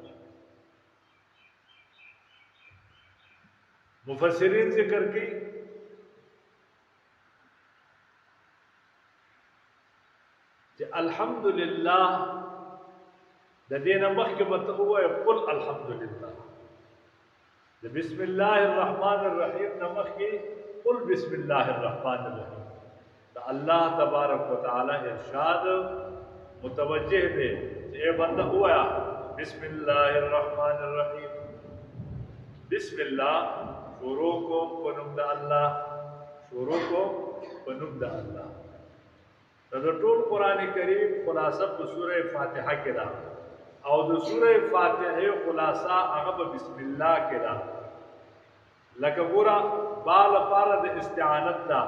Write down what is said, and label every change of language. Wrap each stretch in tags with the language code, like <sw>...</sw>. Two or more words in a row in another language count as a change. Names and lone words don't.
<ps>مفسرین ذکر کوي چې الحمدلله د دې نه مخکې به ته ووایې</ps> <ar>قل الحمدلله،</ar> <ps>د</ps> <ar>بسم الله الرحمن الرحیم</ar> <ps>نه مخکې</ps> <ar>قل بسم الله الرحمن الرحیم.</ar> <ps>د الله</ps> <ar>تبارک وتعالی</ar> <ps>ارشاد متوجه دی چې ای بنده ووایه</ps> <ar>بسم الله الرحمن الرحیم. بسم الله</ar> <ps>شروع کو په نوم د الله، شروع کو په نوم د الله. د ټول قران کریم خلاصه په سوره فاتحه کې ده او د سوره فاتحه خلاصه هغه په بسم الله کې ده. لکه ګوره بال پاره د استعانت ده.</ps>